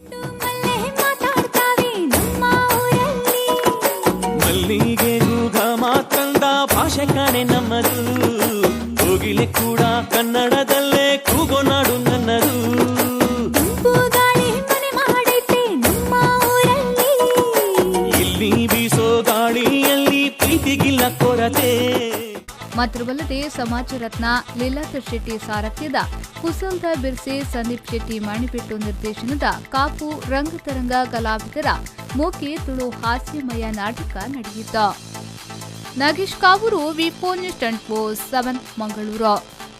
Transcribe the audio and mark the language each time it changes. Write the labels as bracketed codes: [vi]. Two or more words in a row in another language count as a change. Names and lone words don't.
[kn] ಮಲ್ಲಿಗೆಗೂ ಘಮ ತಂದ ಭಾಷೆ ಕಾಣೆ ನಮ್ಮದು, ಕೋಗಿಲೆ ಕೂಡ ಕನ್ನಡದಲ್ಲೇ ಕೂಗೋ ನಾಡು ನನ್ನದು. ಇಲ್ಲಿ ಬೀಸೋ ಗಾಳಿಯಲ್ಲಿ ಪ್ರೀತಿಗಿಲ್ಲ ಕೊರತೆ. ಮಾತ್ರವಲ್ಲದೆ ಸಮಾಜ ರತ್ನ ಲೀಲಾಧರ್ ಶೆಟ್ಟಿ ಸಾರಥ್ಯದ ಕುಸಂತ ಬಿರ್ಸೆ, ಸಂದೀಪ್ ಶೆಟ್ಟಿ ಮಣಿಬೆಟ್ಟು ನಿರ್ದೇಶನದ ಕಾಪು ರಂಗತರಂಗ ಕಲಾವಿದರ ಮೋಕೆ ತುಳು ಹಾಸ್ಯಮಯ ನಾಟಕ ನಡೆಯಿತು. ನಾಗೇಶ್ ಕಾವೂರು, ವಿ4 ನ್ಯೂಸ್ 24/7 ಮಂಗಳೂರು.